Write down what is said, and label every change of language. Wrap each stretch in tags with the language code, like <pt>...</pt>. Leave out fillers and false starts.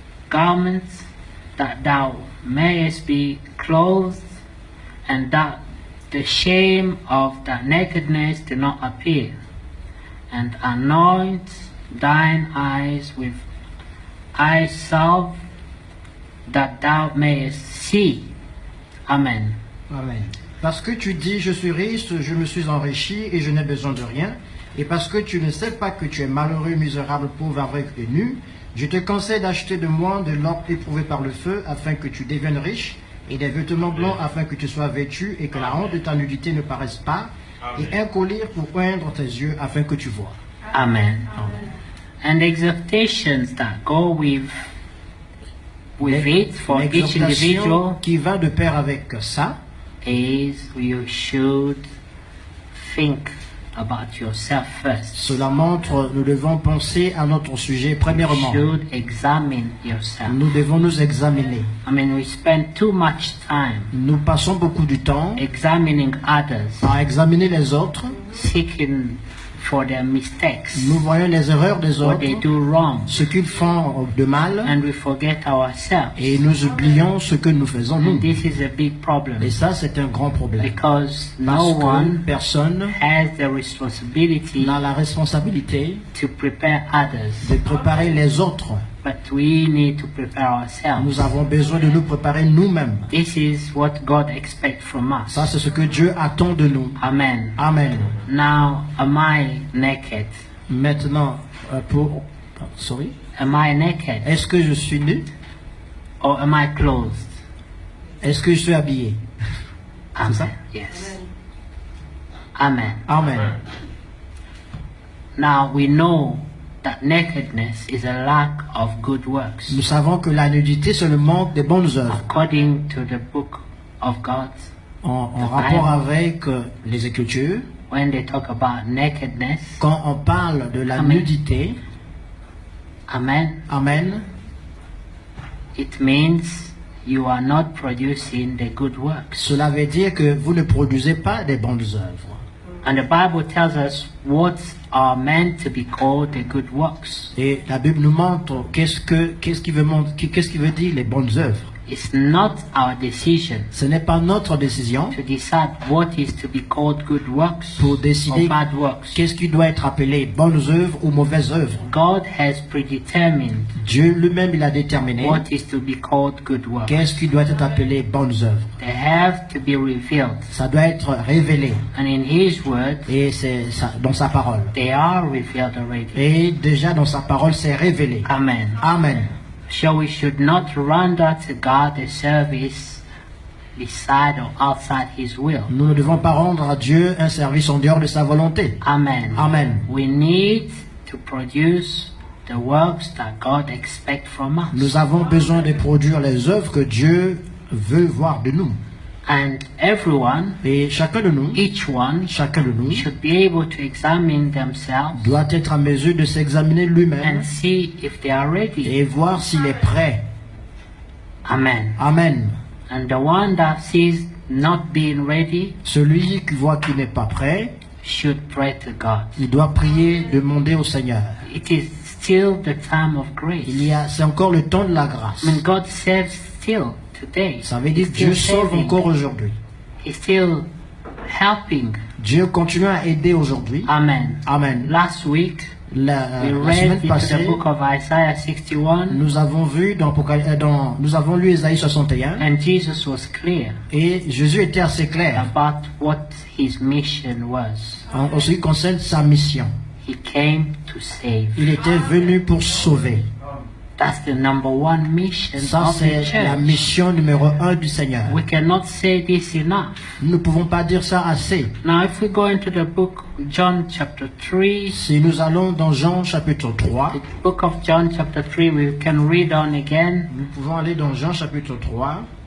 <en>garments, that thou mayest be clothed, and that the shame of thy nakedness do not appear, and anoint thine eyes with eye salve, that thou mayest see. Amen. Amen.</en> <fr>Parce que tu dis, je suis riche, je me suis enrichi et je n'ai besoin de rien, et parce que tu ne sais pas que tu es malheureux, misérable, pauvre, aveugle et nu, je te conseille d'acheter de moi de l'or éprouvé par le feu, afin que tu deviennes riche, et des vêtements blancs, afin que tu sois vêtu, et que la honte de ta nudité ne paraisse pas, et un collier pour oindre tes yeux, afin que tu vois.</fr> <en>Amen. And exhortations that go with it for each</en> <fr>L'exhortation</fr> <en>individual</en> <fr>qui va de pair avec ça,</fr> <en>is you should think about yourself first.</en> <fr>Cela montre, nous devons penser à notre sujet</fr> <en>You</en> <fr>premièrement.</fr> <en>should examine yourself.</en> <fr>Nous devons nous examiner.</fr> <en>I mean, we spend too much time</en> <fr>Nous passons beaucoup du temps</fr> <en>examining others,</en> <fr>à examiner les autres.</fr> <en>seeking for their mistakes,</en> <fr>Nous voyons les erreurs des</fr> <en>what</en> <fr>autres,</fr> <en>they do wrong,</en> <fr>ce qu'ils font de mal,</fr> <en>and we forget ourselves.</en> <fr>et nous oublions ce que nous faisons nous.</fr> <en>And this is a big problem</en> <fr>Et ça, c'est un grand problème.</fr> <en>because</en> <fr>Parce</fr> <en>no</en> <fr>que</fr> <en>one</en> <fr>personne</fr> <en>has the responsibility</en> <fr>n'a la responsabilité</fr> <en>to prepare others,</en> <fr>de préparer les autres.</fr> <en>but we need to prepare ourselves.</en> <fr>Nous avons besoin de nous préparer nous-mêmes.</fr> <en>This is what God expects from us.</en> <fr>Ça, c'est ce que Dieu attend de nous.</fr> <en>Amen. Amen. Now, am I naked?</en> <fr>Maintenant,</fr> <en>sorry. Am I naked?</en> <fr>Est-ce que je suis nu?</fr> <en>Or am I clothed?</en> <fr>Est-ce que je suis habillé?</fr> <en>Amen.</en> <fr>ça?</fr> <en>Yes. Amen. Amen. Now we know that nakedness is a lack of good works.</en> <fr>Nous savons que la nudité, c'est le manque des bonnes œuvres.</fr> <en>According to the book of God,</en> <fr>En rapport avec les Écritures,</fr> <en>when they talk about nakedness,</en> <fr>quand on parle de la</fr> <en>Amen.</en> <fr>nudité,</fr> <en>amen, Amen, it means you are not producing the good works.</en> <fr>cela veut dire que vous ne produisez pas des bonnes œuvres.</fr> <en>And the Bible tells us what are meant to be called the good works.</en> <fr>Et la Bible nous montre qu'est-ce qui veut dire les bonnes œuvres.</fr> <en>It's not our decision</en> <fr>Ce n'est pas notre décision</fr> <en>to decide what is to be called good works</en> <fr>pour</fr> <en>or</en> <fr>décider</fr> <en>bad works.</en> <fr>qu'est-ce qui doit être appelé bonnes œuvres ou mauvaises œuvres.</fr> <en>God has predetermined</en> <fr>Dieu lui-même, il a déterminé</fr> <en>what is to be called good works.</en> <fr>qu'est-ce qui doit être appelé bonnes œuvres.</fr> <en>They have to be revealed.</en> <fr>Ça doit être révélé.</fr> <en>And in His Word,</en> <fr>Et c'est dans sa parole.</fr> <en>they are revealed already.</en> <fr>Et déjà dans sa parole, c'est révélé.</fr> <en>Amen. Amen. So we should not render to God a service beside or outside His will.</en> <fr>Nous ne devons pas rendre à Dieu un service en dehors de sa volonté.</fr> <en>Amen. Amen. We need to produce the works that God expects from us.</en> <fr>Nous avons besoin de produire les œuvres que Dieu veut voir de nous.</fr> <en>And everyone,</en> <fr>Et chacun de nous, chacun de nous</fr> <en>should be able to examine themselves</en> <fr>doit être en mesure de s'examiner lui-même</fr> <en>and see if they are ready.</en> <fr>et voir s'il est prêt.</fr> <en>Amen. Amen. And the one that sees not being ready</en> <fr>Celui qui voit qu'il n'est pas prêt,</fr> <en>should pray to God.</en> <fr>il doit prier, demander au Seigneur.</fr> <en>It is still the time of grace.</en> <fr>C'est encore le temps de la grâce.</fr> <en>I mean, God saves still today.</en> <fr>Ça veut dire que Dieu</fr> <en>He's still</en> <fr>sauve</fr> <en>saving.</en> <fr>encore aujourd'hui.</fr> <en>He's still helping.</en> <fr>Dieu continue à aider aujourd'hui.</fr> <en>Amen. Amen. Last week,</en> <fr>La</fr> <en>we</en> <fr>semaine</fr> <en>read into the</en> <fr>passée,</fr> <en>book of Isaiah 61,</en> <fr>nous avons lu Ésaïe 61</fr> <en>and Jesus was clear</en> <fr>et Jésus était assez clair</fr> <en>about what his mission was.</en> <fr>en ce qui concerne sa mission.</fr> <en>He came to save.</en> <fr>Il était venu pour sauver.</fr> <en>That's the number one mission</en> <fr>Ça,</fr> <en>of the</en> <fr>c'est la</fr> <en>church.</en> <fr>mission numéro 1 du Seigneur.</fr> <en>We cannot say this enough.</en> <fr>Nous ne pouvons pas dire ça assez.</fr> <en>Now, if we go into the book John chapter 3,</en> <fr>Si nous allons dans Jean chapitre 3,</fr> <en>the book of John chapter 3, we can read on again.</en> <fr>nous pouvons aller dans Jean chapitre 3.</fr>